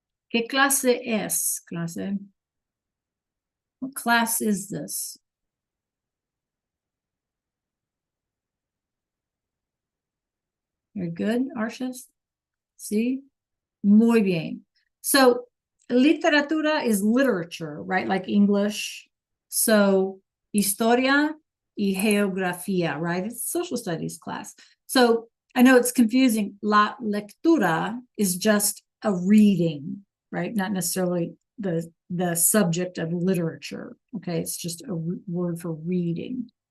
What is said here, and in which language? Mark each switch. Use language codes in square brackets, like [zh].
[es] ¿Qué clase es, clase? [en] What class is this? Very good, Arshas. See? [es] Muy bien. [en] So, literatura is literature, right? Like English. So, historia y geografía, right? It's a social studies class. So, I know it's confusing. La lectura is just a reading, right? Not necessarily the subject of literature. Okay, it's just a word for reading.